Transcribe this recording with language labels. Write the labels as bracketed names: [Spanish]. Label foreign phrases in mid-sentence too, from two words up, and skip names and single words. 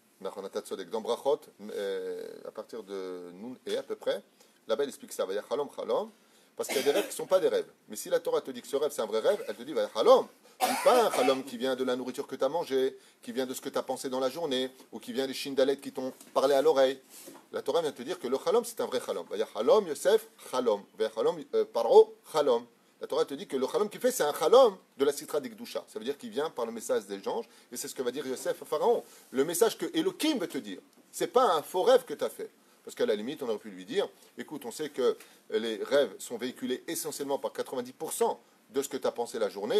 [French] Dans Brachot, à partir de Nun et à peu près, là-bas il explique ça, [Hebrew] ויחלום חלום, [French] parce qu'il y a des rêves qui ne sont pas des rêves. Mais si la Torah te dit que ce rêve c'est un vrai rêve, elle te dit [Hebrew] ויחלום. [French] Pas un chalom qui vient de la nourriture que tu as mangée, qui vient de ce que tu as pensé dans la journée, ou qui vient des shindalet qui t'ont parlé à l'oreille. La Torah vient te dire que le chalom, c'est un vrai chalom. [Hebrew] ויחלום, יוסף, חלום. ויחלום, פרעה, חלום. [French] La Torah te dit que le chalom qu'il fait, c'est un chalom de la [Hebrew] סטרא דקדושה. [French] Ça veut dire qu'il vient par le message des anges, et c'est ce que va dire Yosef à Pharaon. Le message que Elohim veut te dire, c'est pas un faux rêve que tu as fait. Parce qu'à la limite, on aurait pu lui dire, écoute, on sait que les rêves sont véhiculés essentiellement par 90% de ce que tu as pensé la journée.